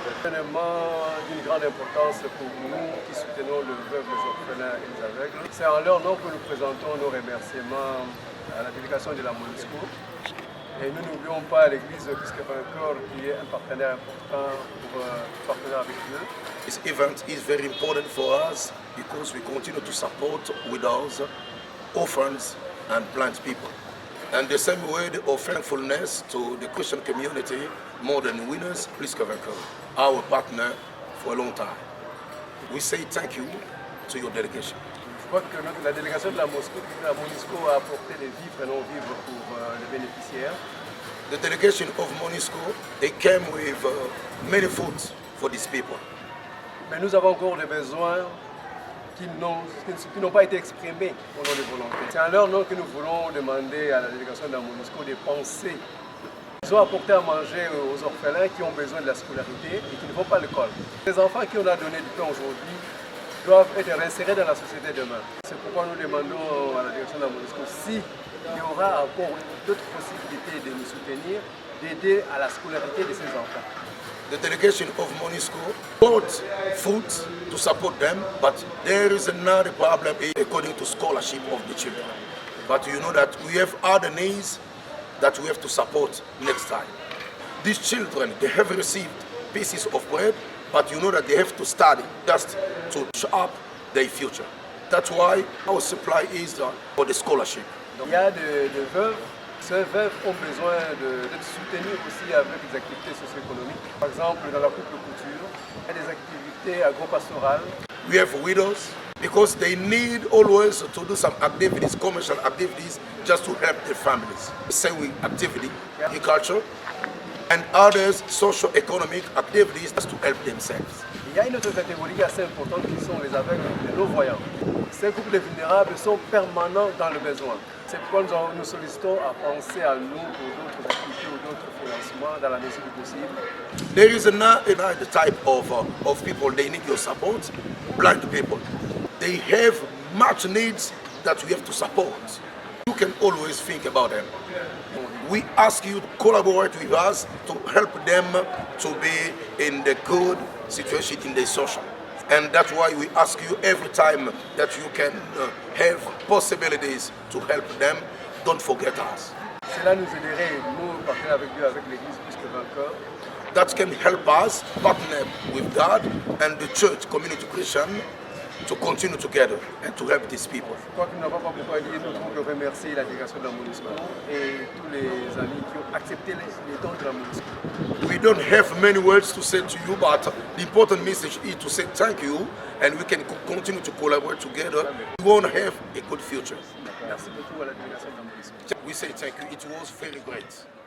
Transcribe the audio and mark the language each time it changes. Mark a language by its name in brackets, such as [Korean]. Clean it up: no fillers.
[French] Événement d'une grande importance pour nous qui soutenons le veuve, les orphelins et les aveugles. C'est en leur nom que nous présentons nos remerciements à la délégation de la MONUSCO. Et nous n'oublions pas l'église Puisque-Vainqueur qui est un partenaire important pour partenaire avec Dieu. [English] This event is very important for us because we continue to support widows, orphans and blind people. And the same word of thankfulness to the Christian community, More Than Winners, Puisque-Vainqueur, our partner for a long time. We say thank you to your delegation. [French] Je crois que la délégation de la MONUSCO a apporté les vivres et non-vivres pour les bénéficiaires. [English] The delegation of MONUSCO, they came with many foods for these people. [French] Mais nous avons encore des besoins qui n'ont pas été exprimés au nom des volontaires. C'est en leur nom que nous voulons demander à la délégation de la MONUSCO de penser. Ils ont apporté à manger aux orphelins qui ont besoin de la scolarité et qui ne vont pas à l'école. Les enfants qui on a donné du pain aujourd'hui doivent être réinsérés dans la société demain. C'est pourquoi nous demandons à la direction de la MONUSCO s'il y aura encore d'autres possibilités de nous soutenir, d'aider à la scolarité de ces enfants. [English] The delegation of MONUSCO bought food to support them, but there is another problem according to scholarship of the children. But you know that we have other needs that we have to support next time. These children, they have received pieces of bread, but you know that they have to study just to shape their future. That's why our supply is for the scholarship. [French] Il y a des veuves. Ces veuves ont besoin d'être soutenues aussi avec des activités socio-économiques. Par exemple, dans la coupe couture, il y a des activités agro-pastorales. [English] We have widows because they need always to do some activities, commercial activities, just to help their families. Sewing activity, agriculture, and others socio-economic activities just to help themselves. [French] Il y a une autre catégorie assez importante qui sont les aveugles et les non-voyants. Ces couples vulnérables sont permanents dans le besoin. C'est pourquoi nous sollicitons à penser à nous pour d'autres activités ou d'autres financements dans la mesure du possible. [English] There is another type of people, they need your support, blind people. They have much needs that we have to support. You can always think about them. We ask you to collaborate with us to help them to be in the good situation in their social. And that's why we ask you every time that you can have possibilities to help them, don't forget us. [French] Cela nous aiderait, nous, partenaires avec Dieu, avec l'Église plus que vainqueurs. [English] That can help us partner with God and the church community Christian to continue together and to help these people. [French] Je crois que nous n'avons pas beaucoup à dire, nous devons remercier la délégation de la MONUSCO et tous les amis qui ont accepté les dons de la MONUSCO. [English] We don't have many words to say to you, but the important message is to say thank you, and we can continue to collaborate together. We want to have a good future. [French] Merci beaucoup à la délégation de la MONUSCO. [English] We say thank you. It was very great.